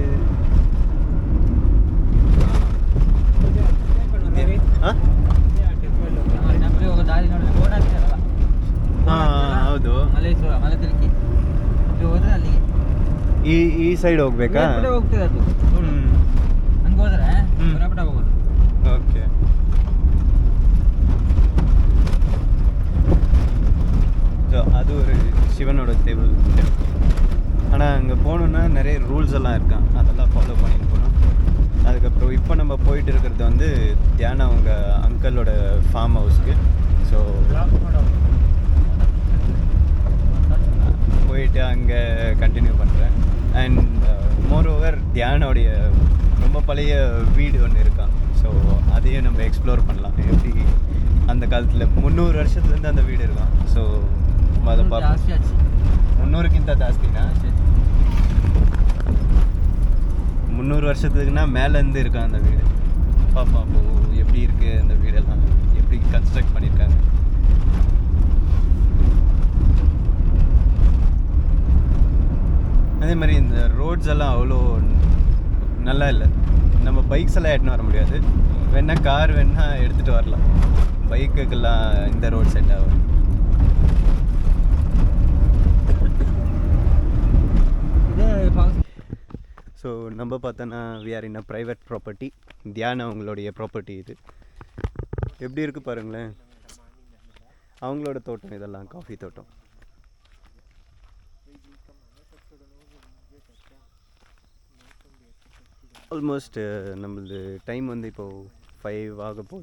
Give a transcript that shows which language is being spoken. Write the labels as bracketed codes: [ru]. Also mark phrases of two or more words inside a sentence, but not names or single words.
[kn] ಟೆಂಪಲ್ ಹೋಗೋ ದಾರಿ ನೋಡಿದ್ರೆ ಬೋರ್ಡ್ ಹಾಕ್ತಾರಲ್ಲ, ಹೌದು, ಮಲೇಶ್ವರ ಮಲೆ ತಿರುಗಿ ಹೋದ್ರೆ ಅಲ್ಲಿಗೆ ಈ ಸೈಡ್ ಹೋಗ್ಬೇಕಾ? ಹೋಗ್ತದೆ ಅದು. ಹಂಗೆ ಹೋದ್ರೆ ಬರಾಪಟ ಹೋಗೋದು. [ta] ஓகே, ஸோ அது ஒரு சிவனோட டேபிள். ஆனால் அங்கே போகணுன்னா நிறைய ரூல்ஸ் எல்லாம் இருக்கான், அதெல்லாம் ஃபாலோ பண்ணிட்டு போகணும். அதுக்கப்புறம் இப்போ நம்ம போயிட்டு இருக்கிறது வந்து தியானம் அவங்க அங்கிளோட [en] farm house. [ta] ஸோ போயிட்டு அங்கே கண்டினியூ பண்ணுறேன். [en] and moreover [ta] தியானோடைய ரொம்ப பழைய வீடு ஒன்று இருக்கான். ஸோ அதையும் நம்ம எக்ஸ்ப்ளோர் பண்ணலாம். எப்படி அந்த காலத்தில் 300 வருஷத்துலேருந்து அந்த வீடு இருக்கும். ஸோ அதை பார்ப்போம். [kn] ಜಾಸ್ತಿ ಆಚಿ 300ಕ್ಕಿಂತ ಜಾಸ್ತಿನಾ? [ta] 300 வருஷத்துக்குன்னா மேலேருந்து இருக்கும் அந்த வீடு. பாப்பா அப்போது எப்படி இருக்குது அந்த வீடெல்லாம், எப்படி கன்ஸ்ட்ரக்ட் பண்ணியிருக்காங்க. அதே மாதிரி இந்த ரோட்ஸ் எல்லாம் அவ்வளோ நல்லா இல்லை. நம்ம பைக்ஸ் எல்லாம் எடுத்துன்னு வர முடியாது. வேணா கார் வேணா எடுத்துகிட்டு வரலாம். பைக்குக்கெல்லாம் இந்த ரோட் செட் ஆகும். ஸோ நம்ம பார்த்தோன்னா [en] we are in a private property. [ta] தியானம் அவங்களுடைய ப்ராப்பர்ட்டி இது. எப்படி இருக்குது பாருங்களேன், அவங்களோட தோட்டம் இதெல்லாம், காஃபி தோட்டம். ஆல்மோஸ்ட் நம்மளது டைம் வந்து இப்போது 5 ஆக போகுது.